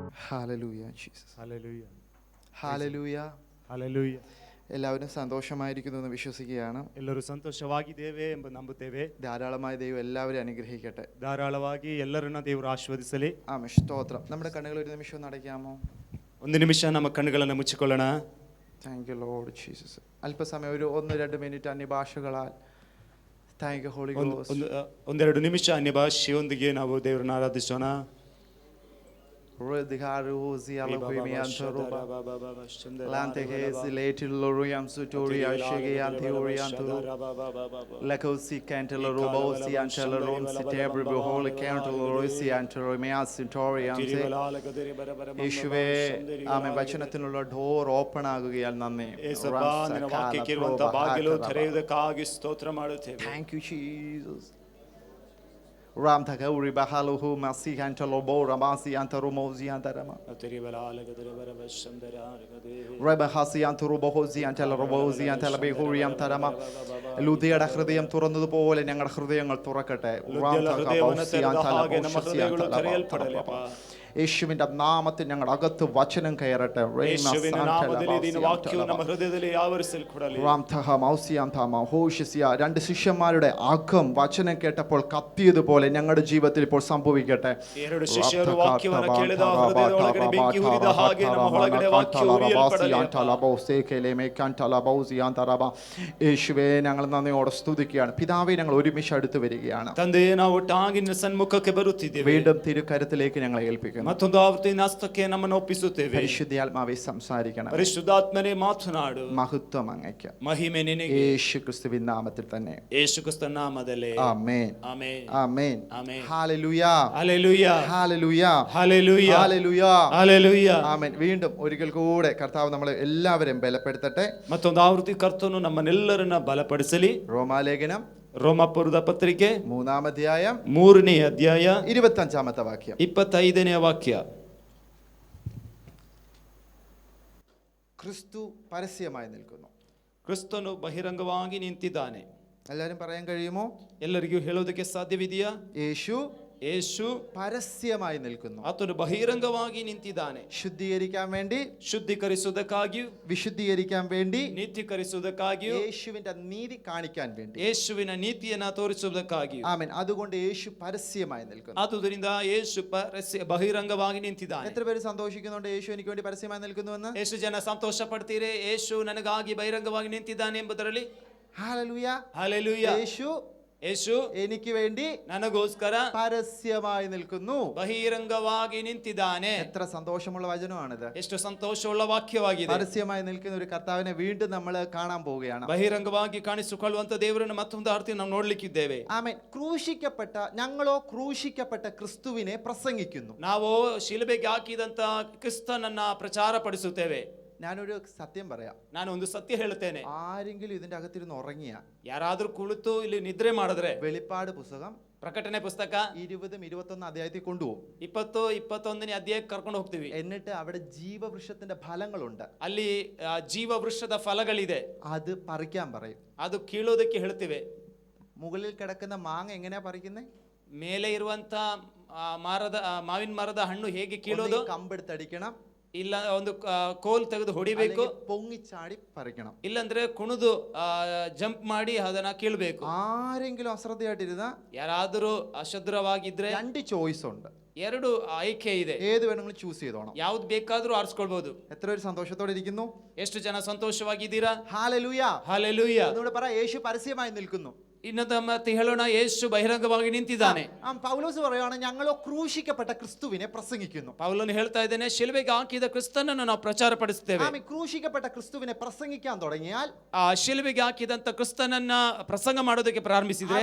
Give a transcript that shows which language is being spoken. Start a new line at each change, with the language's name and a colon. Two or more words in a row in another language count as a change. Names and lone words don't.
English: Hallelujah, Jesus. Hallelujah. Hallelujah. Hallelujah.
Malayalam: എല്ലാവരും സന്തോഷമായിരിക്കുന്നു എന്ന് വിശ്വസിക്കുകയാണ്.
Kannada: ಎಲ್ಲರೂ ಸಂತೋಷವಾಗಿದ್ದೇವೆ ಎಂಬ ನಂಬುತ್ತೇವೆ.
Malayalam: ധാരാളമായ ദൈവം എല്ലാവരും അനുഗ്രഹിക്കട്ടെ.
Kannada: ಧಾರಾಳವಾಗಿ ಎಲ್ಲರನ್ನ ದೇವರು ಆಶೀರ್ವದಿಸಲಿ.
Malayalam: ആമേൻ. സ്തോത്രം. നമ്മുടെ കണ്ണുകൾ ഒരു നിമിഷം ഒന്ന് അടയ്ക്കാമോ?
Kannada: ಒಂದು ನಿಮಿಷ ನಮ್ಮ ಕಣ್ಣುಗಳನ್ನು ಮುಚ್ಚಿಕೊಳ್ಳೋಣ.
English: Thank you Lord Jesus.
Malayalam: അല്പസമയം ഒരു 1-2 മിനിറ്റ് അന്യഭാഷകളാൽ
English: thank you Holy Ghost.
Kannada: ಒಂದೆರಡು ನಿಮಿಷ ಅನ್ಯ ಭಾಷೆಯೊಂದಿಗೆ ನಾವು ದೇವರನ್ನು ಆರಾಧಿಸೋಣ. Redharuzi alogimi antoroba lante hezi leti loriam sutori ashege antiori antoro lekosi cantelo robosi antelo romsi tebri beholy cantelo rosi antoro mea sutori ante
Malayalam: യേശുവേ ആമേൻ. വചനത്തിനുള്ള
English: door open
Malayalam: ആകുകയാൽ നന്ദി.
Kannada: ಯೇಸಪ್ಪ ನಿನ್ನ ವಾಕ್ಯಕ್ಕೆ ಇರುವಂತ ಬಾಗಿಲು ತೆರೆಯುವುದಕ್ಕಾಗಿ ಸ್ತೋತ್ರ ಮಾಡುತ್ತೇವೆ.
English: Thank you Jesus. Ram thakauri bahaluhu masi antelo bora masi antoro mozi antarama Reba hasi antoro bohozi antelo robozi antelo behuri antarama
Malayalam: ലുദിയുടെ ഹൃദയം തുറന്നതുപോലെ ഞങ്ങളുടെ ഹൃദയങ്ങൾ തുറക്കട്ടെ. യേശുവിന്റെ നാമത്തിൽ ഞങ്ങളുടെ അകത്ത് വചനം കയറട്ടെ. രണ്ട് ശിഷ്യന്മാരുടെ അകം വചനം കേട്ടപ്പോൾ കത്തിയതുപോലെ ഞങ്ങളുടെ ജീവിതത്തിൽ ഇപ്പോൾ സംഭവിക്കട്ടെ. യേശുവേ ഞങ്ങൾ നന്ദിയോടെ സ്തുതിക്കുകയാണ്. പിതാവേ ഞങ്ങൾ ഒരുമിച്ച് അടുത്ത് വരികയാണ്. വീണ്ടും തിരുക്കരത്തിലേക്ക് ഞങ്ങളെ ഏൽപ്പിക്കുന്നു.
Kannada: ಮತ್ತೊಂದು ಆವೃತ್ತಿನ ಹಸ್ತಕ್ಕೆ ನಮ್ಮನ್ನು ಒಪ್ಪಿಸುತ್ತೇವೆ.
Malayalam: പരിശുദ്ധാത്മാവേ സംസാരിക്കണം.
Kannada: ಪರಿಶುದ್ಧಾತ್ಮನೇ ಮಾತನಾಡು.
Malayalam: മഹത്വം അങ്ങയ്ക്ക്.
Kannada: ಮಹಿಮೆ ನಿನಗೆ.
Malayalam: യേശു ക്രിസ്തുവിൻ നാമത്തിൽ തന്നെ.
Kannada: ಯೇಸು ಕ್ರಿಸ್ತನ ನಾಮದಲ್ಲಿ.
Malayalam: ആമേൻ.
Kannada: ಆಮೆನ್.
Malayalam: ആമേൻ.
Kannada: ಆಮೆನ್.
Malayalam: ഹല്ലേലൂയ. ഹല്ലേലൂയ. ഹല്ലേലൂയ. ഹല്ലേലൂയ. ഹല്ലേലൂയ. ഹല്ലേലൂയ. ആമേൻ. വീണ്ടും ഒരിക്കൽ കൂടെ കർത്താവ് നമ്മളെ എല്ലാവരെയും ബലപ്പെടുത്തട്ടെ.
Kannada: ಮತ್ತೊಂದು ಆವೃತ್ತಿ ಕರ್ತನು ನಮ್ಮನ್ನೆಲ್ಲರನ್ನ ಬಲಪಡಿಸಲಿ.
Malayalam: റോമാലേഖനം
Kannada: ರೋಮಾಪುರದ ಪತ್ರಿಕೆ
Malayalam: 3-ാം അധ്യായം
Kannada: 3ನೇ ಅಧ್ಯಾಯ
Malayalam: 25-ാമത്തെ വാക്യം.
Kannada: 25ನೇ ವಾಕ್ಯ.
Malayalam: ക്രിസ്തു പരസ്യമായി നിൽക്കുന്നു.
Kannada: ಕ್ರಿಸ್ತನು ಬಹಿರಂಗವಾಗಿ ನಿಂತಿದ್ದಾನೆ.
Malayalam: എല്ലാവരും പറയാൻ കഴിയുമോ?
Kannada: ಎಲ್ಲರಿಗೂ ಹೇಳೋದಕ್ಕೆ ಸಾಧ್ಯವಿದೆಯಾ?
Malayalam: യേശു പരസ്യമായി നിൽക്കുന്നു.
Kannada: ಆತನು ಬಹಿರಂಗವಾಗಿ ನಿಂತಿದ್ದಾನೆ.
Malayalam: ശുദ്ധീകരിക്കാൻ വേണ്ടി,
Kannada: ಶುದ್ಧೀಕರಿಸುವುದಕ್ಕಾಗಿಯೂ,
Malayalam: വിശുദ്ധീകരിക്കാൻ വേണ്ടി,
Kannada: ನೀತೀಕರಿಸುವುದಕ್ಕಾಗಿಯೂ,
Malayalam: യേശുവിന്റെ നീതി കാണിക്കാൻ വേണ്ടി,
Kannada: ಯೇಸುವಿನ ನೀತಿಯನ್ನು ತೋರಿಸುವುದಕ್ಕಾಗಿಯೂ.
Malayalam: ആമേൻ. അതുകൊണ്ട് യേശു പരസ്യമായി നിൽക്കുന്നു.
Kannada: ಆದುದರಿಂದ ಯೇಸು ಬಹಿರಂಗವಾಗಿ ನಿಂತಿದ್ದಾನೆ.
Malayalam: എത്ര പേര് സന്തോഷിക്കുന്നുണ്ട് യേശു എനിക്ക് വേണ്ടി പരസ്യമായി നിൽക്കുന്നുവെന്ന്?
Kannada: ಎಷ್ಟು ಜನ ಸಂತೋಷ ಪಡ್ತೀರಿ ಯೇಸು ನನಗಾಗಿ ಬಹಿರಂಗವಾಗಿ ನಿಂತಿದ್ದಾನೆ ಎಂಬುದರಲ್ಲಿ?
Malayalam: ഹല്ലേലൂയ.
Kannada: ಹಲ್ಲೆಲೂಯ. യേശು
Malayalam: എനിക്ക് വേണ്ടി
Kannada: ನನಗೋಸ್ಕರ
Malayalam: പരസ്യമായി നിൽക്കുന്നു,
Kannada: ಬಹಿರಂಗವಾಗಿ ನಿಂತಿದ್ದಾನೆ.
Malayalam: എത്ര സന്തോഷമുള്ള വചനമാണിത്.
Kannada: ಎಷ್ಟು ಸಂತೋಷವುಳ್ಳ ವಾಕ್ಯವಾಗಿದೆ.
Malayalam: പരസ്യമായി നിൽക്കുന്ന ഒരു കർത്താവിനെ വീണ്ടും നമ്മൾ കാണാൻ പോവുകയാണ്.
Kannada: ಬಹಿರಂಗವಾಗಿ ಕಾಣಿಸಿಕೊಳ್ಳುವಂತ ದೇವರನ್ನು ಮತ್ತೊಂದು ಆರ್ತಿ ನಾವು ನೋಡ್ಲಿಕ್ಕಿದ್ದೇವೆ.
Malayalam: ആമേൻ. ഞങ്ങളോ ക്രൂശിക്കപ്പെട്ട ക്രിസ്തുവിനെ പ്രസംഗിക്കുന്നു.
Kannada: ನಾವು ಶಿಲುಬೆಗೆ ಹಾಕಿದಂತ ಕ್ರಿಸ್ತನನ್ನ ಪ್ರಚಾರ ಪಡಿಸುತ್ತೇವೆ.
Malayalam: ഞാനൊരു സത്യം പറയാം.
Kannada: ನಾನು ಒಂದು ಸತ್ಯ ಹೇಳುತ್ತೇನೆ.
Malayalam: ആരെങ്കിലും ഇതിന്റെ അകത്തിരുന്ന് ഉറങ്ങിയ,
Kannada: ಯಾರಾದ್ರೂ ಕುಳಿತು ಇಲ್ಲಿ ನಿದ್ರೆ ಮಾಡಿದ್ರೆ,
Malayalam: വെളിപ്പാട് പുസ്തകം
Kannada: ಪ್ರಕಟಣೆ ಪುಸ್ತಕ
Malayalam: 20-21 അധ്യായത്തിൽ കൊണ്ടുപോകും.
Kannada: 20-21ನೇ ಅಧ್ಯಾಯಕ್ಕೆ ಕರ್ಕೊಂಡು ಹೋಗ್ತೀವಿ.
Malayalam: എന്നിട്ട് അവിടെ ജീവവൃക്ഷത്തിന്റെ ഫലങ്ങളുണ്ട്.
Kannada: ಅಲ್ಲಿ ಜೀವ ವೃಕ್ಷದ ಫಲಗಳಿದೆ.
Malayalam: അത് പറിക്കാൻ പറയും.
Kannada: ಅದು ಕೀಳೋದಕ್ಕೆ ಹೇಳ್ತೀವಿ.
Malayalam: മുകളിൽ കിടക്കുന്ന മാങ്ങ എങ്ങനെയാ പറിക്കുന്നത്?
Kannada: ಮೇಲೆ ಇರುವಂತ ಮಾವಿನ ಮರದ ಹಣ್ಣು ಹೇಗೆ ಕೀಳೋದು?
Malayalam: കമ്പെടുത്തടിക്കണം,
Kannada: ಇಲ್ಲ ಒಂದು ಕೋಲ್ ತೆಗೆದು ಹೊಡಿಬೇಕು,
Malayalam: പൊങ്ങിച്ചാടി പറിക്കണം,
Kannada: ಇಲ್ಲಂದ್ರೆ ಕುಣಿದು ಜಂಪ್ ಮಾಡಿ ಅದನ್ನ ಕೀಳ್ಬೇಕು.
Malayalam: ആരെങ്കിലും അശ്രദ്ധയായിട്ടിരുന്ന,
Kannada: ಯಾರಾದರೂ ಅಶುದ್ಧವಾಗಿದ್ರೆ
Malayalam: 2 ചോയ്സ് ഉണ്ട്.
Kannada: 2 ಆಯ್ಕೆ ಇದೆ.
Malayalam: ഏത് വേണമെങ്കിലും ചൂസ് ചെയ്തോണം.
Kannada: ಯಾವ್ದು ಬೇಕಾದ್ರೂ ಆರಿಸ್ಕೊಳ್ಬಹುದು.
Malayalam: എത്ര പേര് സന്തോഷത്തോടെ ഇരിക്കുന്നു?
Kannada: ಎಷ್ಟು ಜನ ಸಂತೋಷವಾಗಿದ್ದೀರಾ?
Malayalam: ഹല്ലേലൂയ.
Kannada: ಹಲ್ಲೆಲೂಯ.
Malayalam: അതുകൊണ്ട് പറ, യേശു പരസ്യമായി നിൽക്കുന്നു.
Kannada: ಇನ್ನೊಂದು ಮತ್ತೆ ಹೇಳೋಣ, ಯೇಸು ಬಹಿರಂಗವಾಗಿ ನಿಂತಿದ್ದಾನೆ.
Malayalam: പൗലോസ് പറയുകയാണ്, ഞങ്ങളോ ക്രൂശിക്കപ്പെട്ട ಕ್ರಿಸ್ತುവിനെ പ്രസംഗിക്കുന്നു.
Kannada: ಪೌಲನು ಹೇಳ್ತಾ ಇದ್ದಾನೆ, ಶಿಲುಬೆಗೆ ಹಾಕಿದ ಕ್ರಿಸ್ತನನ್ನು ನಾವು ಪ್ರಚಾರ ಪಡಿಸುತ್ತೇವೆ.
Malayalam: ക്രൂശിക്കപ്പെട്ട ക്രിസ്തുവിനെ പ്രസംഗിക്കാൻ തുടങ്ങിയാൽ,
Kannada: ಆ ಶಿಲುಬೆಗೆ ಹಾಕಿದಂತ ಕ್ರಿಸ್ತನನ್ನ ಪ್ರಸಂಗ ಮಾಡೋದಕ್ಕೆ ಪ್ರಾರಂಭಿಸಿದ್ರೆ